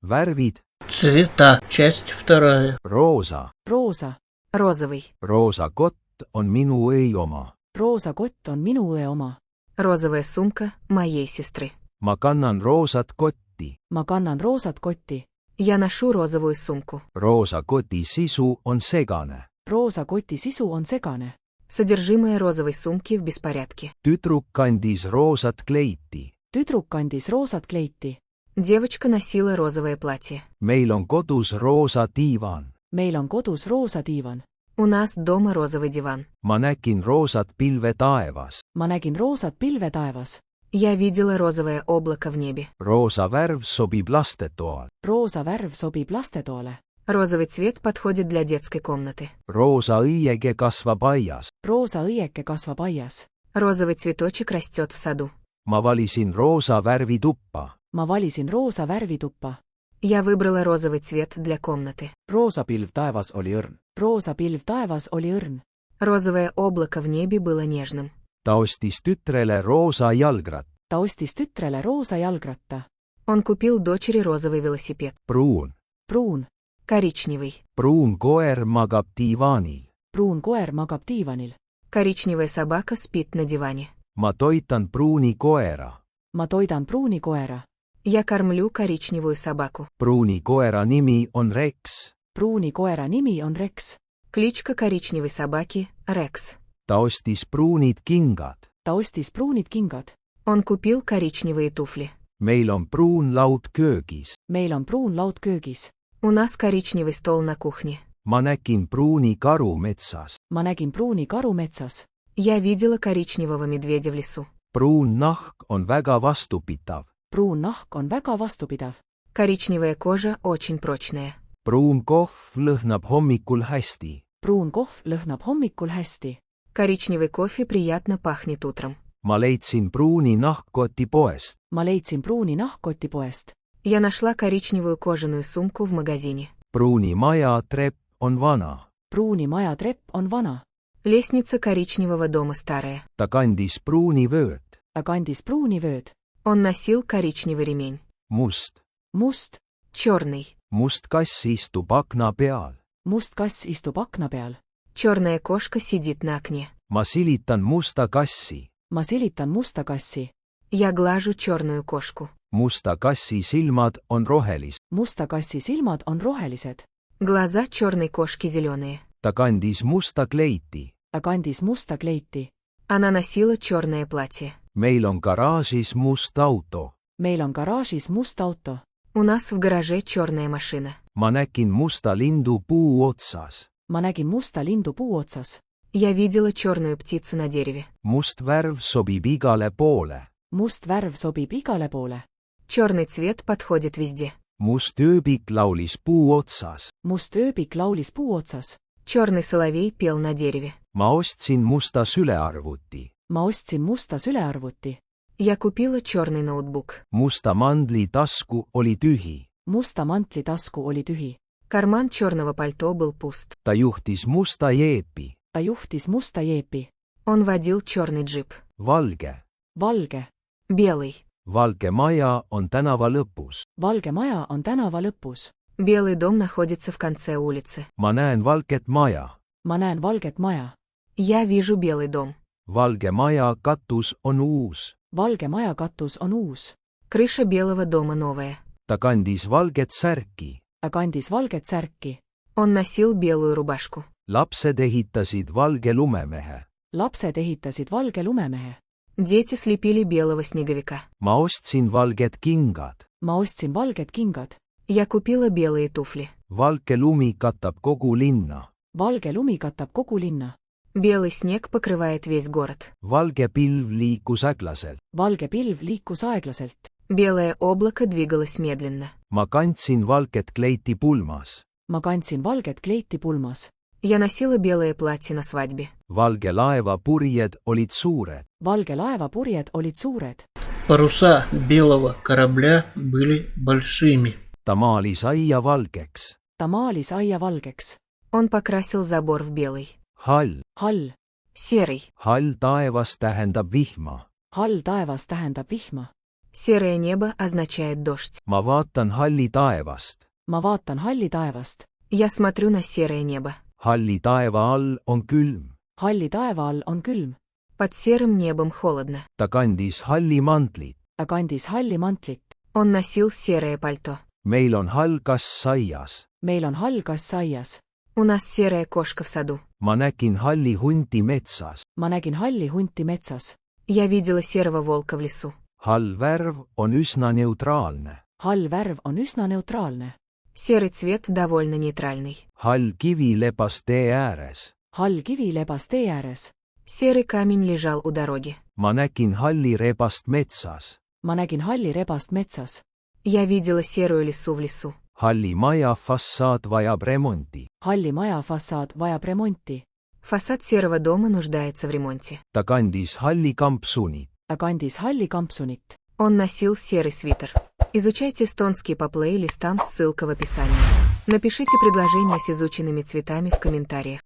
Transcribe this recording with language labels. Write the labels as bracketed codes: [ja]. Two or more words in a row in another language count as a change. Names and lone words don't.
[et] Värvid. [ru] Цвета. Часть вторая. [et] Roosa. Roosa. [ru] Розовый. [et] Roosa kott on minu õi oma. Roosa kott on minu õe oma. [ru] Розовая сумка моей сестры. [et] Ma kannan roosat kotti. Ma kannan roosat kotti. [ru] Я ношу розовую сумку. [et] Roosa koti sisu on segane. Roosa koti sisu on segane. [ru] Содержимое розовой сумки в беспорядке. [et] Tüdruk kandis roosat kleiti. Tüdruk kandis roosat kleiti. [ru] Девочка носила розовое платье. [et] Meil on kodus roosa diivan. Meil on kodus roosa diivan. [ru] У нас дома розовый диван. [et] Ma nägin roosat pilve taevas. Ma nägin roosat pilve taevas. [ru] Я видела розовое облако в небе. [et] Roosa värv sobib lastetoal. Roosa värv sobib lastetoale. [ru] Розовый цвет подходит для детской комнаты. [et] Roosa õiege kasvab aias. Roosa õieke kasvab aias. [ru] Розовый цветочек растет в саду. [et] Ma valisin roosa värvi tuppa. Ma valisin roosa värvi tuppa. [ru] Я выбрала розовый цвет для комнаты. [et] Roosa pilv taevas oli õrn. Roosa pilv taevas oli õrn. [ru] Розовое облако в небе было нежным. [et] Ta ostis tütrele roosa jalgrat. Ta ostis tütrele roosa jalgratta. [ru] Он купил дочери розовый велосипед. [et] Pruun. Pruun. [ru] Коричневый. [et] Pruun koer magab diivaanil. Pruun koer magab diivanil. [ru] Коричневая собака спит на диване. [et] Ma toitan pruuni koera. Ma toidan pruuni koera. [ru] Я кормлю коричневую собаку. [et] Pruuni koera nimi on Rex. Pruuni koera nimi on Rex. [ru] Кличка коричневой собаки – Рекс. [et] Ta ostis pruunid kingad. Ta ostis pruunid kingad. [ru] Он купил коричневые туфли. [et] Meil on pruun laud köögis. Meil on pruun laud köögis. [ru] У нас коричневый стол на кухне. [et] Ma nägin pruuni karu metsas. Ma nägin pruuni karu metsas. [ru] Я видела коричневого медведя в лесу. [et] Pruun nahk on väga vastupitav. Pruun nahk on väga vastupidav. [ru] Коричневая кожа очень прочная. [et] Pruun kohv lõhnab hommikul hästi. Pruun kohv lõhnab hommikul hästi. [ru] Коричневый кофе приятно пахнет утром. [et] Ma leidsin pruuni nahkkoti poest. Ma leidsin pruuni nahkkoti poest. [ru] Я нашла коричневую кожаную сумку в магазине. [et] Pruuni maja trepp on vana. Pruuni maja trepp on vana. [ru] Лестница коричневого дома старая. [et] Ta kandis pruuni vööd. Ta kandis pruuni vööd. [ru] Он носил коричневый ремень. [et] Must. Must. [ru] Черный. [et] Must kass istub akna peal. Must kass istub akna peal. [ru] Черная кошка сидит на окне. [et] Ma silitan musta kassi. Ma silitan musta kassi. [ru] Я глажу черную кошку. [et] Musta kassi silmad on rohelised. Musta kassi silmad on rohelised. [ru] Глаза черной кошки зеленые. [et] Ta kandis musta kleiti. Ta kandis musta kleiti. [ru] Она носила черное платье. [et] Meil on garaažis must auto. Meil on garaažis must auto. [ru] У нас в гараже черная машина. [et] Ma nägin musta lindu puu otsas. Ma nägin musta lindu puu otsas. [ru] Я видела черную птицу на дереве. [et] Must värv sobib igale poole. Must värv sobib igale poole. [ru] Черный цвет подходит везде. [et] Must ööbik laulis puu otsas. Must ööbik laulis puu otsas. [ru] Черный соловей пел на дереве. [et] Ma ostsin musta sülearvuti. Ma ostsin musta sülearvuti. [ru] Я купила черный ноутбук. [et] Musta mandli tasku oli tühi. Musta mantli tasku oli tühi. [ru] Карман черного пальто был пуст. [et] Ta juhtis musta jeepi. Ta juhtis musta jeepi. [ru] Он водил черный джип. [et] Valge. Valge. [ru] Белый. [et] Valge maja on tänava lõpus. Valge maja on tänava lõpus. [ru] Белый дом находится в конце улицы. [et] Ma näen valget maja. Ma näen valget maja. [ru] Я вижу белый дом. [et] Valge maja katus on uus. Valge maja katus on uus. [ru] Крыша белого дома новая. [et] Ta kandis valget särki. Ta kandis valget särki. [ru] Он носил белую рубашку. [et] Lapsed ehitasid valge lumemehe. Lapsed ehitasid valge lumemehe. [ru] Дети слепили белого снеговика. [et] Ma ostsin valged kingad. Ma ostsin valged kingad. [ru] Я купила белые туфли. [et] Valge lumi katab kogu linna. Valge lumi katab kogu linna. [ru] Белый снег покрывает весь город. [et] Valge pilv liikus äglaselt. Valge pilv liikus aeglaselt. [ru] Белое облако двигалось медленно. [et] Ma kandsin valget kleiti pulmas. Ma kandsin valget kleiti pulmas. [ru] Я носила белое платье на свадьбе. [et] Valge laeva purjed olid suured. Valge laeva purjed olid suured. [ru] Паруса белого корабля были большими. [et] Ta maalis aia valgeks. Ta maalis aia valgeks. [ru] Он покрасил забор в белый. [et] Hall. Hall. [ru] Серый. [et] Hall taevas tähendab vihma. Hall taevas tähendab vihma. [ru] Серое небо означает дождь. [et] ma vaatan halli taevast. ma vaatan halli taevast. [ru] Я смотрю на серое небо. [et] halli taeva all on külm. halli taeva all on külm. [ru] Под серым небом холодно. [et] ta kandis halli mantlit. ta kandis halli mantlit. [ru] Он носил серое пальто. [et] meil on hall kass aias. meil on hall kass aias. [ru] У нас серая кошка в саду. [et] ma nägin halli hunti metsas. ma nägin halli hunti metsas. [ru] Я видела серого волка в лесу. [et] hall värv on üsna neutraalne. hall värv on üsna neutraalne. [ru] Серый цвет довольно нейтральный. [et] hall kivi lebas tee ääres. hall kivi lebas tee ääres. [ru] Серый камень lежал у дороги. [et] ma nägin halli rebast metsas. ma nägin halli rebast metsas. [ru] Я видела серую лису в лесу. [et] halli maja fassaad vajab remonti. halli maja fassaad vajab remonti. [ru] Фасад серого дома нуждается в ремонте. [et] ta kandis halli kampsunit. ta kandis halli kampsunit. [ru] Он носил серый свитер. Изучайте эстонский по плейлистам, ссылка в описании. Напишите предложения с изученными цветами в комментариях.